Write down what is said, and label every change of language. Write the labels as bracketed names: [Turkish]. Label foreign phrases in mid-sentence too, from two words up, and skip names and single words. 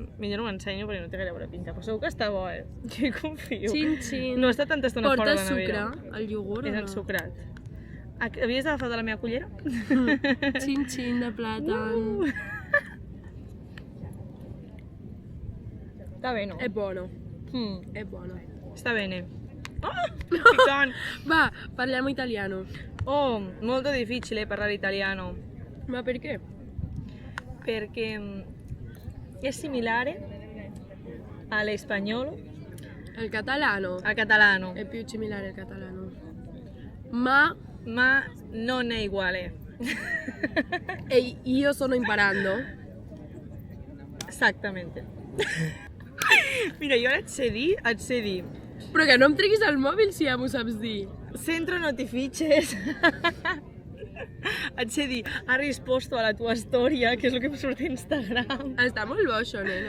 [Catalan] Jo no ho ensenyo perquè no té gaire bona pinta, però segur que està bo, eh? Jo hi confio. Xin. No està tanta estona fora de la nevera. Porta sucre, el iogurt, o és no? ensucrat. Havies d'agafar de la meva cullera? Xin de plàtan. Està bé, no? [Italian] È buono. È buono. [Catalan] Està bene. Picant! [Italian] Va, parliamo italiano. Oh, molto difficile parlare italiano. Ma perché? Perché è similare all'espagnolo. Al catalano? Al catalano. È più similare al catalano. Ma non è uguale. E io sono imparando? Exactamente. [Catalan] Mira, jo ara et sé dir. Però que no em treguis el mòbil si ja m'ho saps dir. [Italian] Centro notifiches. [Catalan] Et sé dir, [Italian] ha risposto a la tua història, [Catalan] que és el que em surt a Instagram. Està molt bo això, nena.